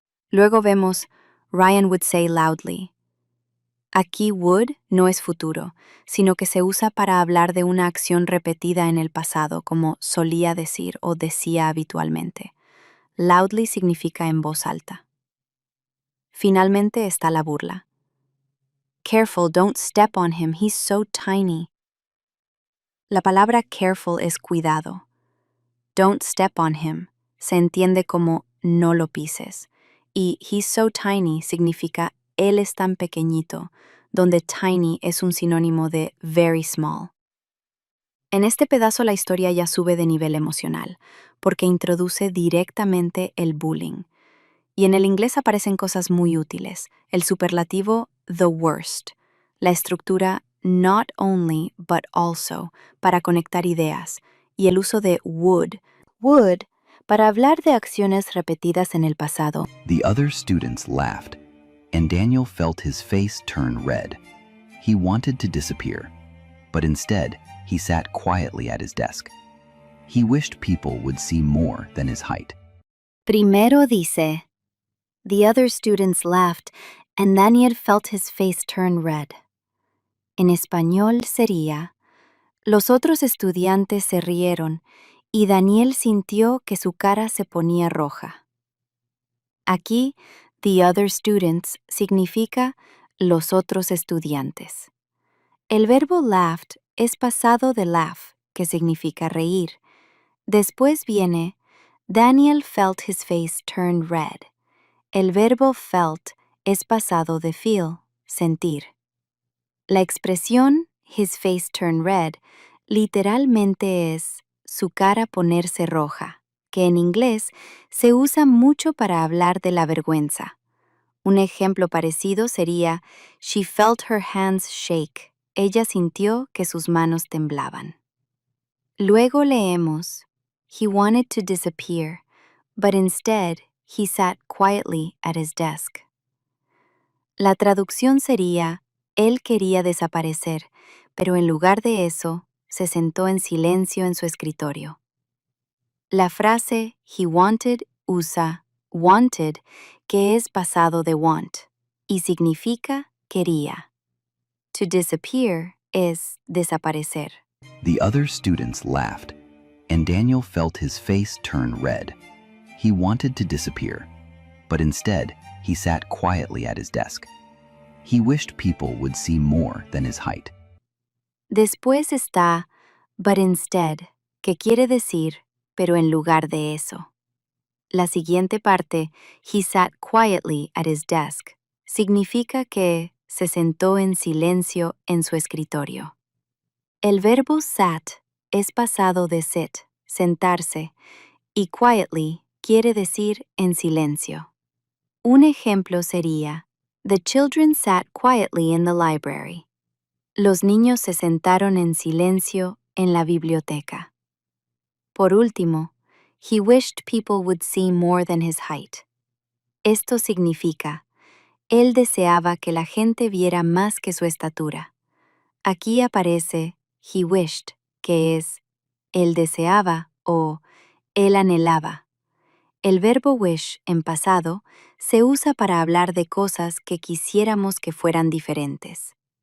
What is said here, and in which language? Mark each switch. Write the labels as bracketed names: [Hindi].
[Spanish] Luego vemos, [English] Ryan would say loudly. [Spanish] Aquí would no es futuro, sino que se usa para hablar de una acción repetida en el pasado, como solía decir o decía habitualmente. Loudly significa en voz alta. Finalmente está la burla. [English] Careful, don't step on him, he's so tiny. [Spanish] La palabra careful es cuidado. [English] Don't step on him [Spanish] se entiende como no lo pises, y [English] he's so tiny [Spanish] significa él es tan pequeñito, donde tiny es un sinónimo de very small. En este pedazo la historia ya sube de nivel emocional, porque introduce directamente el bullying. Y en el inglés aparecen cosas muy útiles, el superlativo [English] the worst, [Spanish] la estructura [English] not only but also [Spanish] para conectar ideas, y el uso de would para hablar de acciones repetidas en el pasado. [English] The other students laughed, and Daniel felt his face turn red. He wanted to disappear, but instead, he sat quietly at his desk. He wished people would see more than his height. [Spanish] Primero dice, [English] The other students laughed, and Daniel felt his face turn red. [Spanish] En español sería: los otros estudiantes se rieron, y Daniel sintió que su cara se ponía roja. Aquí, [English] the other students [Spanish] significa los otros estudiantes. El verbo laughed es pasado de laugh, que significa reír. Después viene [English] Daniel felt his face turn red. [Spanish] El verbo felt es pasado de feel, sentir. La expresión [English] his face turn red [Spanish] literalmente es su cara ponerse roja, que en inglés se usa mucho para hablar de la vergüenza. Un ejemplo parecido sería [English] she felt her hands shake. [Spanish] Ella sintió que sus manos temblaban. Luego leemos [English] he wanted to disappear, but instead he sat quietly at his desk. [Spanish] La traducción sería él quería desaparecer, pero en lugar de eso, se sentó en silencio en su escritorio. La frase [English] he wanted [Spanish] usa wanted, que es pasado de want, y significa quería. To disappear es desaparecer. [English] The other students laughed, and Daniel felt his face turn red. He wanted to disappear, but instead, he sat quietly at his desk. He wished people would see more than his height. [Spanish] Después está [English] but instead, [Spanish] que quiere decir pero en lugar de eso. La siguiente parte, [English] he sat quietly at his desk, [Spanish] significa que se sentó en silencio en su escritorio. El verbo sat es pasado de sit, sentarse, y quietly quiere decir en silencio. Un ejemplo sería: [English] the children sat quietly in the library. [Spanish] Los niños se sentaron en silencio en la biblioteca. Por último, [English] he wished people would see more than his height. [Spanish] Esto significa, él deseaba que la gente viera más que su estatura. Aquí aparece [English] he wished, [Spanish] que es él deseaba o él anhelaba. El verbo wish en pasado se usa para hablar de cosas que quisiéramos que fueran diferentes.